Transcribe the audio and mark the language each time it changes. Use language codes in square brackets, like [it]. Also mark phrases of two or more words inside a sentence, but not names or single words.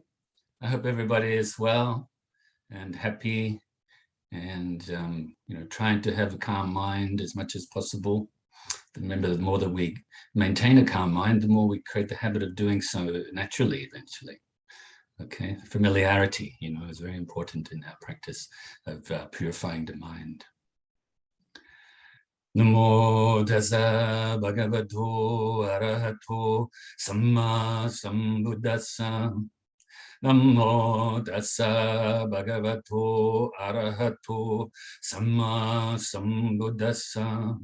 [en] I hope everybody is well and happy and trying to have a calm mind as much as possible. Remember, the more that we maintain a calm mind, the more we create the habit of doing so naturally eventually. Okay, familiarity, is very important in our practice of purifying the mind. [pi] Namo Tassa Bhagavato Arahato Sammasambuddhassa. Namo Tassa Bhagavato Arahato Sammasambuddhassa.